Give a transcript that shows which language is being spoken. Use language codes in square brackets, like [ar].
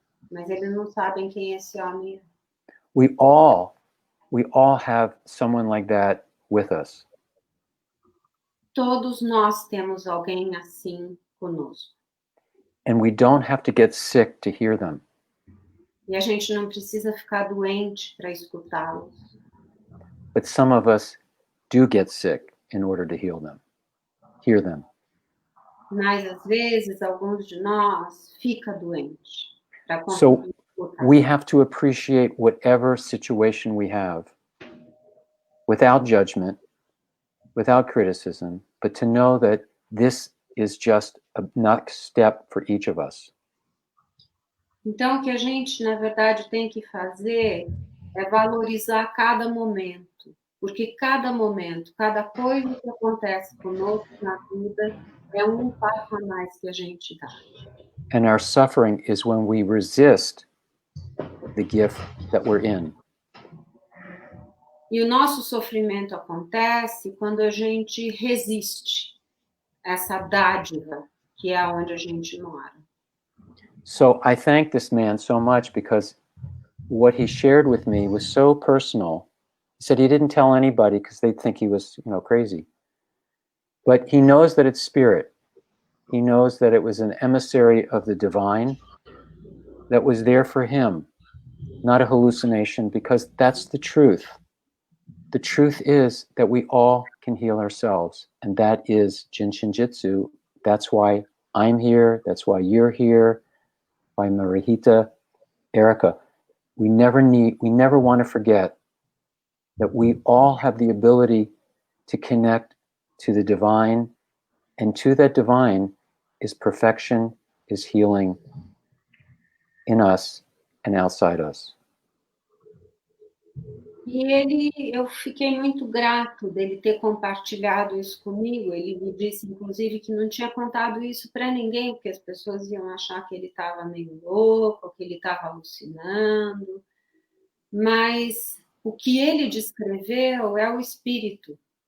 [pt] mas ele não sabe quem esse homem é. [en] We all have someone like that with us. [pt] Todos nós temos alguém assim conosco. [en] And we don't have to get sick to hear them. [pt] E a gente não precisa ficar doente para escutá-los. [en] But some of us do get sick in order to hear them. [pt] Mas às vezes alguns de nós fica doente para [en] So [pt] conseguir escutar. [en] we have to appreciate whatever situation we have without judgment, without criticism, but to know that this is just a next step for each of us. [pt] Então, o que a gente, na verdade, tem que fazer é valorizar cada momento, porque cada momento, cada coisa que acontece conosco na vida é um passo a mais que a gente dá. [en] And our suffering is when we resist the gift that we're in. [pt] E o nosso sofrimento acontece quando a gente resiste essa dádiva que é onde a gente mora. [en] So I thank this man so much because what he shared with me was so personal. He said he didn't tell anybody because they'd think he was, crazy. But he knows that it's spirit. He knows that it was an emissary of the divine that was there for him, not a hallucination, because that's the truth. The truth is that we all can heal ourselves, and that is Jin Shin Jyutsu. That's why I'm here. That's why you're here. By Marihita, Erica. We never want to forget that we all have the ability to connect to the divine, and to that divine is perfection, is healing in us and outside us. [pt] E eu fiquei muito grato dele ter compartilhado isso comigo. Ele me disse, inclusive, que não tinha contado isso para ninguém, porque as pessoas iam achar que ele estava meio louco, que ele estava alucinando. Mas o que ele descreveu é o espírito.